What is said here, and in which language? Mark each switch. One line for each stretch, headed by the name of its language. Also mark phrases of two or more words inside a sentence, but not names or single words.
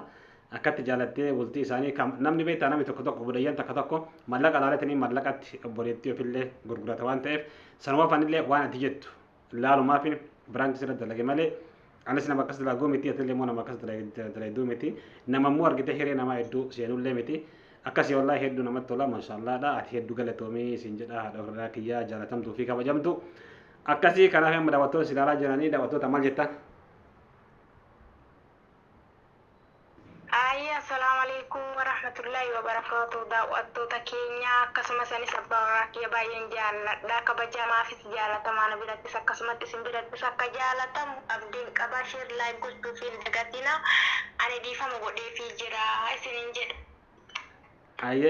Oromo: Akkatti jaalattee bultii isaanii namni beektaa namni tokko tokko obboleeyyan takka tokko mallaqa laalatanii mallaqatti obboleettii ofillee gurgurata waan ta'eef sanuma fanillee waan ati jettu laalumaaf biraanki sirra dalage malee anis nama akkas dalaguu miti atillee immoo nama akkas dalayduu miti nama immoo argite hiree namaa hedduu seenullee miti akkasii wallahi hedduu namatti tola maashaalladha ati hedduu galatoomii siin jedha haadha warraa kiyyaa jaalatamtuu fi kabajamtu akkasii kanaaf amma daawwattoota si ilaalaa jiranii daawwattoota maal jettan?
Arabic: السلام عليكم ورحمة الله وبركاته.
Oromo: Daawwattoota keenya akkasumas anis abbaa warraa kiyya baay'een jaalladha. Kabajamaafis jaalatamaa na birattis akkasumatti isin birattis akka jaalatamu abdiin qaba.
English: Sheer laayik
Oromo: gochuu fi hin dagatina. Ani dhiifama godheefii jira isiniin jedha.